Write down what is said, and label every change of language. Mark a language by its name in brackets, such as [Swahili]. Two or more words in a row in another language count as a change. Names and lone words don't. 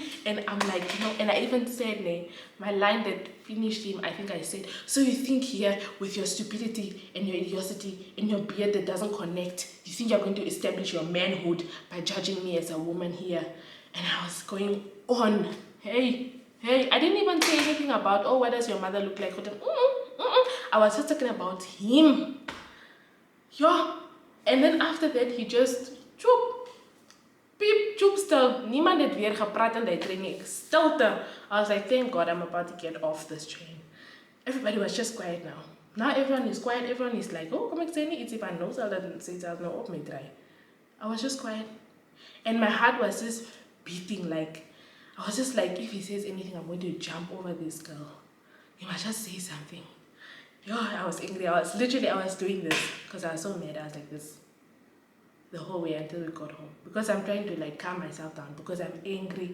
[English] And I'm like, and I even said, my line that finished him, I think I said, so you think here with your stupidity and your idiocy and your beard that doesn't connect, you think you're going to establish your manhood by judging me as a woman here? And I was going on, hey, I didn't even say anything about, oh, what does your mother look like? I was just talking about him. Yeah. And then after that, he just, [Afrikaans] Piep, stil. Niemand het weer gepraat in die training. Stilte. [English] I was like, thank God I'm about to get off this train. Everybody was just quiet now. Now everyone is quiet. Everyone is like, [Afrikaans] oh, kom ek sê nie iets [English] if I know [Afrikaans] sal dat sê sal nou op my draai. [English] I was just quiet. And my heart was just beating like, I was just like, if he says anything, I'm going to jump over this girl. He must just say something. I was angry. I was doing this because I was so mad. I was like this the whole way until we got home, because I'm trying to like calm myself down because I'm angry.